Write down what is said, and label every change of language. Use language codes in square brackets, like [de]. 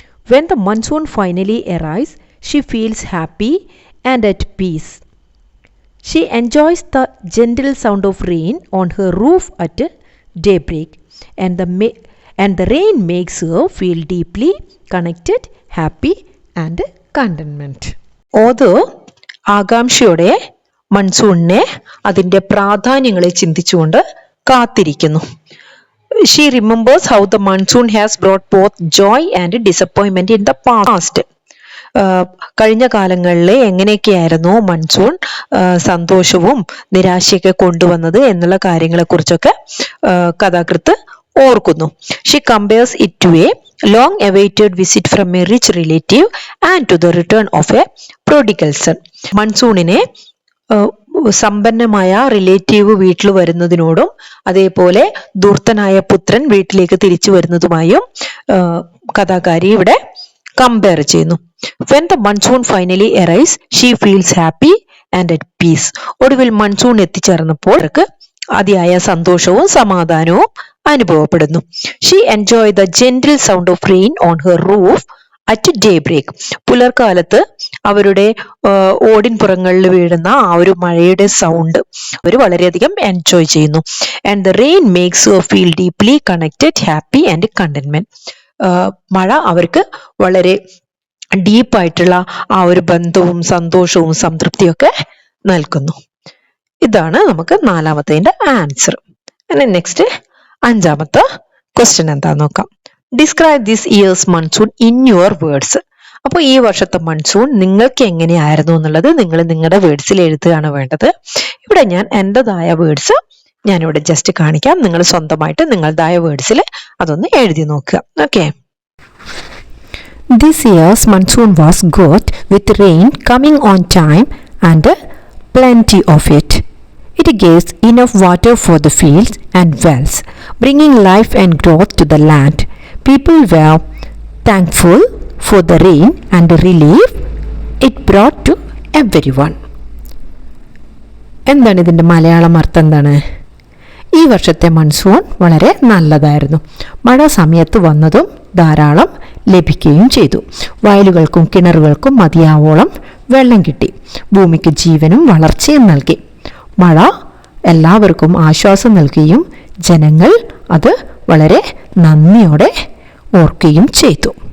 [en] When the monsoon finally arrives, she feels happy and at peace. She enjoys the gentle sound of rain on her roof at daybreak, and the rain makes her feel deeply connected, happy and contentment. [ml] Author ആകാംക്ഷയോടെ മൺസൂണിനെ അതിൻ്റെ പ്രാധാന്യങ്ങളെ ചിന്തിച്ചുകൊണ്ട് കാത്തിരിക്കുന്നു. [en] She remembers how the monsoon has brought both joy and disappointment in the past. [ml] കഴിഞ്ഞ കാലങ്ങളിൽ എങ്ങനെയൊക്കെയായിരുന്നു monsoon സന്തോഷവും നിരാശയൊക്കെ കൊണ്ടുവന്നത് എന്നുള്ള കാര്യങ്ങളെക്കുറിച്ചൊക്കെ കഥാകൃത്ത് ഓർക്കുന്നു. [en] She compares it to a long awaited visit from a rich relative and to the return of a prodigal son. [ml] മൺസൂണിനെ സമ്പന്നമായ relative വീട്ടിൽ വരുന്നതിനോടും അതേപോലെ ദൂർത്തനായ പുത്രൻ വീട്ടിലേക്ക് തിരിച്ചു വരുന്നതുമായും കഥാകാരി ഇവിടെ കമ്പയർ ചെയ്യുന്നു. [en] When the monsoon finally arrives, she feels happy and at peace. [ml] ഒടുവിൽ monsoon എത്തിച്ചേർന്നപ്പോൾ അവർക്ക് അതിയായ സന്തോഷവും സമാധാനവും അനുഭവപ്പെടുന്നു. [en] She enjoyed the gentle sound of rain on her roof at daybreak. [ml] പുലർക്കാലത്ത് അവരുടെ ഓടിൻ പുറങ്ങളിൽ വീഴുന്ന ആ ഒരു മഴയുടെ സൗണ്ട് അവർ വളരെയധികം എൻജോയ് ചെയ്യുന്നു. [en] And the rain makes her feel deeply connected, happy and contentment. [ml] മഴ അവർക്ക് വളരെ ഡീപ്പായിട്ടുള്ള ആ ഒരു ബന്ധവും സന്തോഷവും സംതൃപ്തിയൊക്കെ നൽകുന്നു. ഇതാണ് നമുക്ക് നാലാമത്തതിന്റെ ആൻസർ. നെക്സ്റ്റ് അഞ്ചാമത്തെ ക്വസ്റ്റ്യൻ എന്താന്ന് നോക്കാം. [en] Describe this year's monsoon in your words. [ml] അപ്പോൾ ഈ വർഷത്തെ മൺസൂൺ നിങ്ങൾക്ക് എങ്ങനെയായിരുന്നു എന്നുള്ളത് നിങ്ങൾ നിങ്ങളുടെ വേർഡ്സിൽ എഴുതുകയാണ് വേണ്ടത്. ഇവിടെ ഞാൻ എൻ്റെതായ വേർഡ്സ് ഞാനിവിടെ ജസ്റ്റ് കാണിക്കാം. നിങ്ങൾ സ്വന്തമായിട്ട് നിങ്ങളുടേതായ വേർഡ്സിൽ അതൊന്ന് എഴുതി നോക്കുക. Okay. [en] This year's monsoon was good with rain coming on time and plenty of it. It gives enough water for the fields and wells, bringing life and growth to the land. People were thankful for the rain and the relief it brought to everyone. [ml] എന്താണ് ഇതിൻ്റെ മലയാളം അർത്ഥം? എന്താണ്? ഈ വർഷത്തെ monsoon വളരെ നല്ലതായിരുന്നു. മഴ സമയത്ത് വന്നതും ധാരാളം ലഭിക്കുകയും ചെയ്തു. വയലുകൾക്കും കിണറുകൾക്കും മതിയാവോളം വെള്ളം കിട്ടി. ഭൂമിക്ക് ജീവനും വളർച്ചയും നൽകി. മഴ എല്ലാവർക്കും ആശ്വാസം നൽകുകയും ജനങ്ങൾ അത് വളരെ നന്ദിയോടെ ഓർക്കുകയും ചെയ്തു.